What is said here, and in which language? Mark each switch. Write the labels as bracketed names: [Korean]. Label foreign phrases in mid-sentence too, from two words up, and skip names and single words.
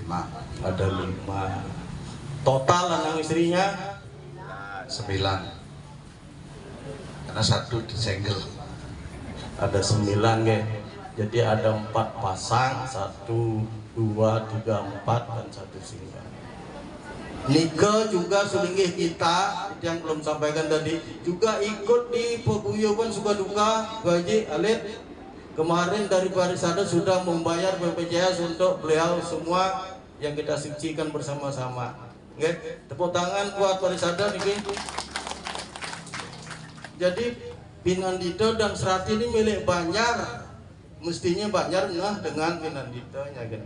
[Indonesian] Ada 5. Total anak istrinya 9. Karena 1 single. Ada 9 nggih. Jadi ada 4 pasang, 1, 2, 3, 4 dan 1 single. Nika juga sulinggih kita yang belum sampaikan tadi juga ikut di paguyuban suka duka Haji Alit. Kemarin dari Parisada sudah membayar BPJS untuk beliau semua yang kita sucikan bersama-sama. Nggih, tepuk tangan buat Parisada niki. Jadi Pinandito dan Serati ini milik Banjar, mestinya Banjar ngeh dengan Pinanditonya gitu.